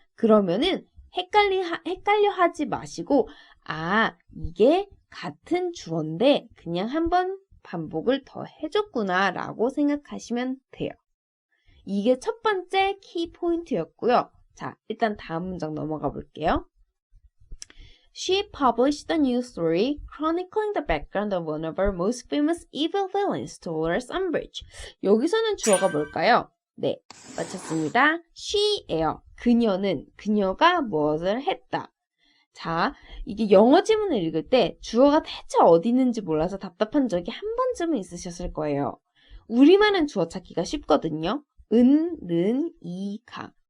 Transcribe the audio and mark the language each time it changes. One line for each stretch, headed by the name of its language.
Korean: 그러면은 헷갈려 하지 마시고, 이게 같은 주어인데 그냥 한 번 반복을 더 해줬구나 라고 생각하시면 돼요. 이게 첫 번째 키 포인트였고요. 자, 일단 다음 문장 넘어가 볼게요.
English: She published a new story chronicling the background of one of our most famous evil villains, Dolores Umbridge.
Korean: 여기서는 주어가 뭘까요? 네, 맞췄습니다. she예요. 그녀가 무엇을 했다. 자, 이게 영어 지문을 읽을 때 주어가 대체 어디 있는지 몰라서 답답한 적이 한 번쯤은 있으셨을 거예요. 우리말은 주어 찾기가 쉽거든요. 은, 는, 이, 가.